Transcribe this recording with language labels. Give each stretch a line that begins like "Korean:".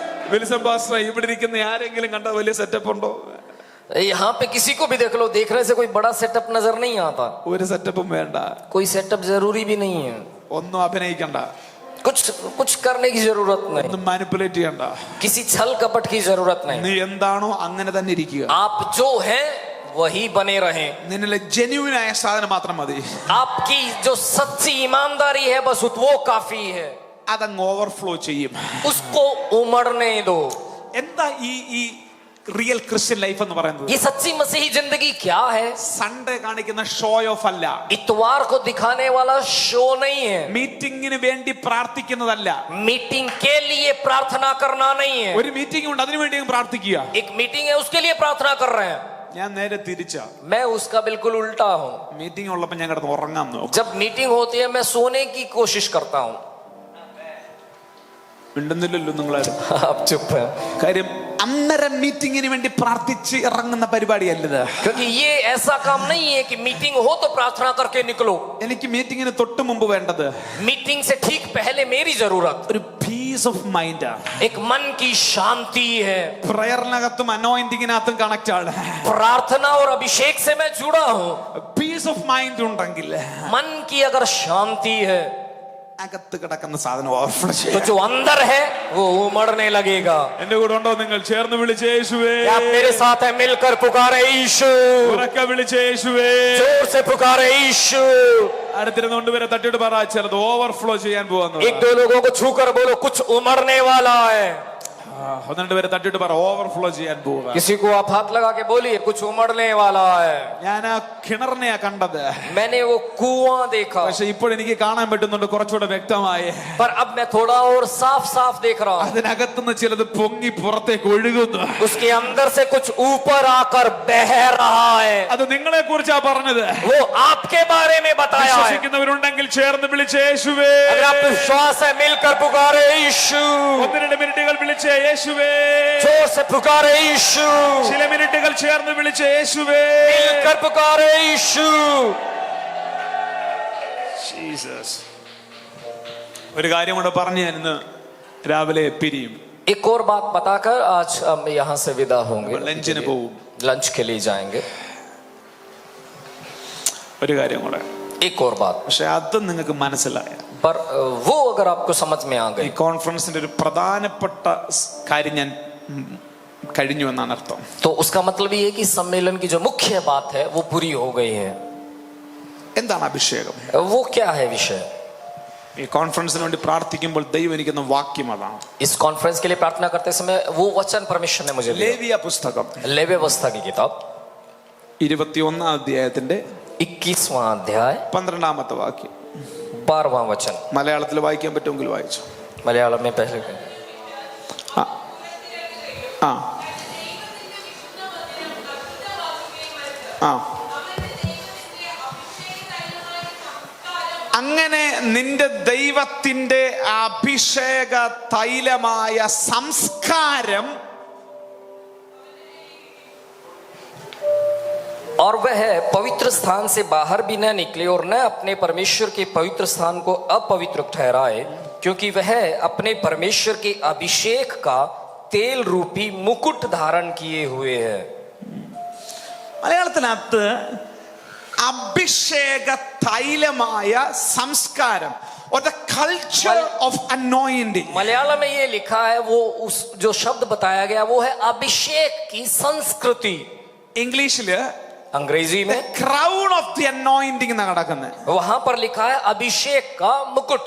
Malayalam: Wilson pastor, ഇവിടെ ഇരിക്കുന്ന ആരെങ്കിലും കണ്ട വലിയ സെറ്റപ്പ് ഉണ്ടോ?
Hindi: यहाँ पे किसी को भी देख लो, देखने से कोई बड़ा सेटअप नजर नहीं आता.
Malayalam: ഒരു സെറ്റപ്പും വേണ്ട.
Hindi: कोई सेटअप जरूरी भी नहीं है.
Malayalam: ഒന്നും അഭിനയിക്കണ്ട,
Hindi: कुछ करने की जरूरत नहीं.
Malayalam: ഒന്നും മാനിപ്പുലേറ്റ് ചെയ്യണ്ട.
Hindi: किसी छल कपट की जरूरत नहीं.
Malayalam: നീ എന്താണോ അങ്ങനെ തന്നെ ഇരിക്കുക.
Hindi: आप जो हैं वही बने रहें.
Malayalam: നിന്നിലെ ജെന്യൂൻ ആയ സാധനം മാത്രം മതി.
Hindi: आपकी जो सच्ची ईमानदारी है बस वो काफी है.
Malayalam: അതങ്ങ് ഓവർഫ്ലോ ചെയ്യും.
Hindi: उसको उमड़ने दो.
Malayalam: എന്താ ഈ റിയൽ ക്രിസ്ത്യൻ ലൈഫ് എന്ന് പറയുന്നത്?
Hindi: ये सच्ची मसीही जिंदगी क्या है?
Malayalam: സൺഡേ കാണിക്കുന്ന ഷോ ഓഫ് അല്ല,
Hindi: इतवार को दिखाने वाला शो नहीं है,
Malayalam: മീറ്റിംഗിന് വേണ്ടി പ്രാർത്ഥിക്കുന്നതല്ല.
Hindi: मीटिंग के लिए प्रार्थना करना नहीं है.
Malayalam: ഒരു മീറ്റിംഗ് ഉണ്ട്, അതിനു വേണ്ടി പ്രാർത്ഥിക്കുക.
Hindi: एक मीटिंग है उसके लिए प्रार्थना कर रहे हैं.
Malayalam: ഞാൻ നേരെ തിരിച്ചാ.
Hindi: मैं उसका बिल्कुल उल्टा हूँ.
Malayalam: മീറ്റിംഗ് ഉള്ളപ്പോൾ ഞാൻ കിടന്ന് ഉറങ്ങാൻ നോക്കും.
Hindi: जब मीटिंग होती है मैं सोने की कोशिश करता हूँ.
Malayalam: മിണ്ടുന്നില്ലല്ലോ നിങ്ങളാരും.
Hindi: आप चुप है,
Malayalam: കാര്യം അന്നേരം മീറ്റിംഗിന് വേണ്ടി പ്രാർത്ഥിച്ച് ഇറങ്ങുന്ന പരിപാടിയല്ലത്.
Hindi: क्योंकि ये ऐसा काम नहीं है कि मीटिंग हो तो प्रार्थना करके निकलो.
Malayalam: എനിക്ക് മീറ്റിംഗിന് തൊട്ട് മുമ്പ് വേണ്ടത്
Hindi: मीटिंग से ठीक पहले मेरी जरूरत
Malayalam: ഒരു പീസ് ഓഫ് മൈൻഡ്.
Hindi: एक मन की शांति है.
Malayalam: പ്രയറിനകത്തും അനോയിന്റിങ്ങിനകത്തും കണക്ട് ആണ്.
Hindi: प्रार्थना और अभिषेक से मैं जुड़ा हूँ.
Malayalam: പീസ് ഓഫ് മൈൻഡ് ഉണ്ടെങ്കിൽ
Hindi: मन की अगर शांति है
Malayalam: അകത്ത് കിടക്കുന്ന സാധനം ഓവർഫ്ലോ
Hindi: तो
Malayalam: ചെയ്യും.
Hindi: जो अंदर है वो उमड़ने लगेगा.
Malayalam: എന്റെ കൂടെ ഉണ്ടോ നിങ്ങൾ? ചേർന്ന് വിളിച്ച് യേശുവേ.
Hindi: क्या आप मेरे साथ है? मिलकर पुकारे यीशु,
Malayalam: ഉറക്കെ വിളിച്ച് യേശുവേ.
Hindi: जोर से पुकारे यीशु.
Malayalam: അടുത്തിരുന്നുകൊണ്ട് വരെ തട്ടിട്ട് പറ, ചിലത് ഓവർഫ്ലോ ചെയ്യാൻ പോകുന്നു.
Hindi: एक दो लोगों को छूकर बोलो कुछ उमड़ने वाला है.
Malayalam: ഒന്ന് രണ്ട് പേരെ തട്ടിട്ട് പറ, ഓവർഫ്ലോ ചെയ്യാൻ പോവുക.
Hindi: किसी को आप हाथ लगा के बोलिए कुछ उमड़ने वाला है.
Malayalam: ഞാൻ ആ കിണറിനെയാ കണ്ടത്,
Hindi: मैंने वो कुआं देखा,
Malayalam: പക്ഷെ ഇപ്പോഴെനിക്ക് കാണാൻ പറ്റുന്നുണ്ട് കുറച്ചുകൂടെ വ്യക്തമായി.
Hindi: पर अब मैं थोड़ा और साफ साफ देख रहा हूँ.
Malayalam: അതിനകത്തുനിന്ന് ചിലത് പൊങ്ങി പുറത്തേക്ക് ഒഴുകുന്നു.
Hindi: उसके अंदर से कुछ ऊपर आकर बह रहा है.
Malayalam: അത് നിങ്ങളെ കുറിച്ചാ പറഞ്ഞത്.
Hindi: वो आपके बारे में बताया है.
Malayalam: വിശ്വസിക്കുന്നവരുണ്ടെങ്കിൽ ചേർന്ന് വിളിച്ച് യേശുവേ.
Hindi: अगर आप विश्वास है मिलकर पुकारे यीशु,
Malayalam: ഒന്ന് രണ്ട് മിനിറ്റുകൾ വിളിച്ച് യേശുവേ.
Hindi: जोर से पुकारे यीशु,
Malayalam: ചില മിനിറ്റുകൾ ചേർന്ന് വിളിച്ച് യേശുവേ.
Hindi: मिलकर पुकारे यीशु.
Malayalam: ജീസസ്. ഒരു കാര്യം കൂടെ പറഞ്ഞു ഞാൻ ഇന്ന് രാവിലെ പിരിയും.
Hindi: एक और बात बताकर आज हम यहाँ से विदा होंगे,
Malayalam: ലഞ്ചിന് പോവും.
Hindi: लंच के लिए जाएंगे.
Malayalam: ഒരു കാര്യം കൂടെ,
Hindi: एक और बात,
Malayalam: പക്ഷെ അത് നിങ്ങൾക്ക് മനസ്സിലായ
Hindi: पर वो अगर आपको समझ में आ
Malayalam: ഈ
Hindi: गई
Malayalam: കോൺഫറൻസിന്റെ ഒരു പ്രധാനപ്പെട്ട കാര്യം ഞാൻ കഴിഞ്ഞു എന്നാണ് അർത്ഥം.
Hindi: तो उसका मतलब ये है कि सम्मेलन की जो मुख्य बात है वो पूरी हो गई है.
Malayalam: എന്താണ് അഭിഷേകം?
Hindi: वो क्या है विषय?
Malayalam: ഈ കോൺഫറൻസിന് വേണ്ടി പ്രാർത്ഥിക്കുമ്പോൾ ദൈവം എനിക്കുന്ന വാക്യം അതാണ്.
Hindi: इस कॉन्फ्रेंस के लिए प्रार्थना करते समय वो वचन परमेश्वर ने मुझे दिया.
Malayalam: ലേവ്യ പുസ്തകം
Hindi: लेवी व्यवस्था की किताब
Malayalam: 21 അധ്യായത്തിന്റെ
Hindi: 21वां अध्याय
Malayalam: 12ാമത്തെ വാക്യം.
Hindi: 12वां वचन.
Malayalam: മലയാളത്തിൽ വായിക്കാൻ പറ്റുമെങ്കിൽ വായിച്ചു.
Hindi: मलयालम में पहले
Malayalam: ആ ആ ആ അങ്ങനെ നിന്റെ ദൈവത്തിന്റെ അഭിഷേക തൈലമായ സംസ്കാരം
Hindi: और वह पवित्र स्थान से बाहर भी न निकले और न अपने परमेश्वर के पवित्र स्थान को अपवित्र ठहराए, क्योंकि वह अपने परमेश्वर के अभिषेक का तेल रूपी मुकुट धारण किए हुए है.
Malayalam: മലയാളത്തിനകത്ത് അഭിഷേക തൈലമായ സംസ്കാരം,
English: or the culture of anointing.
Hindi: Malayalam में ये लिखा है, वो उस जो शब्द बताया गया वो है अभिषेक की संस्कृति.
Malayalam: ഇംഗ്ലീഷില്
Hindi: अंग्रेजी में
Malayalam: ക്രൗൺ ഓഫ് ദി അനോയിന്റിംഗ് എന്നാണ് കിടക്കുന്നത്.
Hindi: वहां पर लिखा है अभिषेक का मुकुट.